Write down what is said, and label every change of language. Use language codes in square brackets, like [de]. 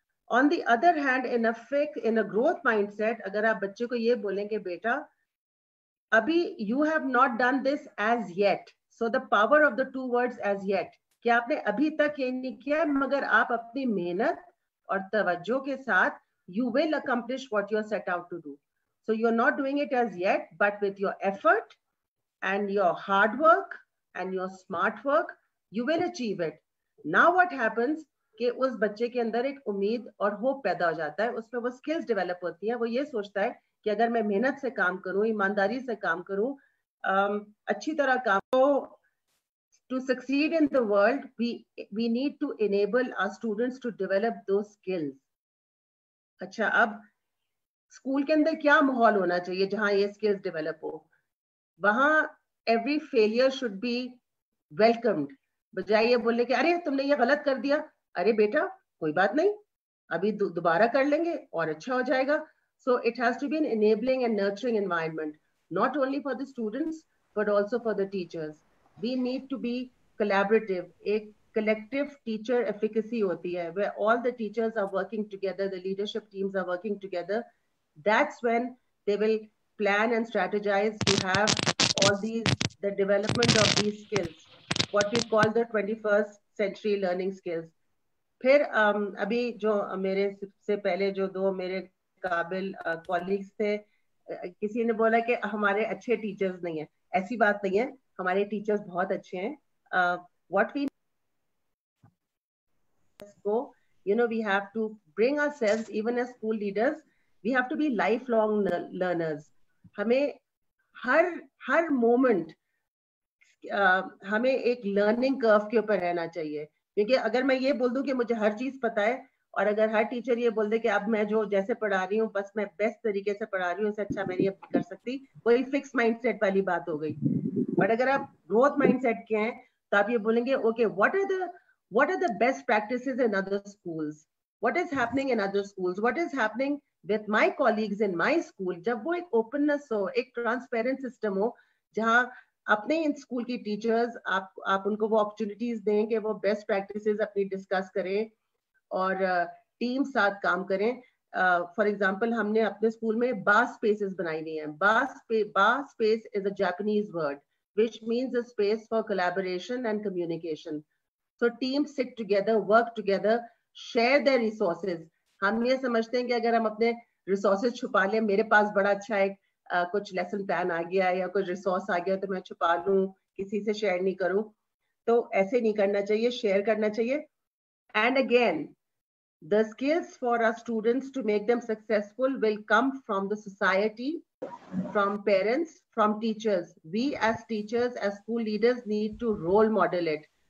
[en] on the other hand, in a growth mindset, [hi] अगर आप बच्चे को ये बोलें कि बेटा अभी [en] you have not done this as yet, so the power of the two words as yet, [hi] कि आपने अभी तक ये नहीं किया, मगर आप अपनी मेहनत और तवज्जो के साथ [en] you will accomplish what you are set out to do. So you're not doing it as yet, but with your effort and your hard work and your smart work, you will achieve it. Now what happens कि उस बच्चे के अंदर एक उम्मीद और hope पैदा हो जाता है, उसमें वो स्किल्स डेवलप होती हैं, वो ये सोचता है कि अगर मैं मेहनत से काम करूं, ईमानदारी से काम करूं, अच्छी तरह काम, तो to succeed in the world, we need to enable our students to develop those skills. [hi] अच्छा, अब स्कूल के अंदर क्या माहौल होना चाहिए जहां ये स्किल्स डेवलप हो? वहां [en] every failure should be welcomed, [hi] बजाय ये बोलने के अरे तुमने ये गलत कर दिया, अरे बेटा कोई बात नहीं, अभी दोबारा कर लेंगे और अच्छा हो जाएगा. [en] So it has to be an enabling and nurturing environment, not only for the students but also for the teachers. We need to be collaborative. [hi] एक [en] collective teacher efficacy होती है, where all the teachers are working together, the leadership teams are working together. That's when they will plan and strategize to have all these, the development of these skills, what we call the 21st century learning skills. [hi] फिर अभी जो मेरे से पहले जो दो मेरे काबिल कॉलीग्स थे, किसी ने बोला कि हमारे अच्छे टीचर्स नहीं है. ऐसी बात नहीं है, हमारे टीचर्स बहुत अच्छे हैं. [en] What we go, you know, we have to bring ourselves, even as school leaders, we have to be lifelong learners. [hi] हमें हर मोमेंट हमें एक लर्निंग कर्व के ऊपर रहना चाहिए. क्योंकि अगर मैं ये बोल दूं कि मुझे हर चीज पता है, और अगर हर टीचर ये बोल दे कि अब मैं जो जैसे पढ़ा रही हूँ बस मैं बेस्ट तरीके से पढ़ा रही हूँ, इससे अच्छा मैं नहीं कर सकती, वही फिक्स माइंडसेट वाली बात हो गई. बट अगर आप ग्रोथ माइंडसेट के हैं तो आप ये बोलेंगे okay, [en] what are the best practices in other schools, what is happening in other schools, what is happening with my colleagues in my school. [hi] जब वो एक ओपननेस हो, एक ट्रांसपेरेंट सिस्टम हो, जहाँ अपने इन स्कूल की टीचर्स आप उनको वो अपॉर्चुनिटीज दें कि वो बेस्ट प्रैक्टिसेस अपनी डिस्कस करें और टीम साथ काम करें. फॉर एग्जांपल हमने अपने स्कूल में बास स्पेसेस बनाई हुई हैं. [en] बास space is a Japanese word which means a space for collaboration and communication. So teams sit together, work together, share their resources. [hi] हम ये समझते हैं कि अगर हम अपने resources छुपा लें, मेरे पास बड़ा अच्छा एक कुछ लेसन प्लान आ गया या कुछ रिसोर्स आ गया तो मैं छुपा लूं, किसी से शेयर नहीं करूं, तो ऐसे नहीं करना चाहिए, शेयर करना चाहिए. [en] And again, the skills for our students to make them successful will come from the society, from parents, from teachers. We as teachers, as school leaders need to role model it.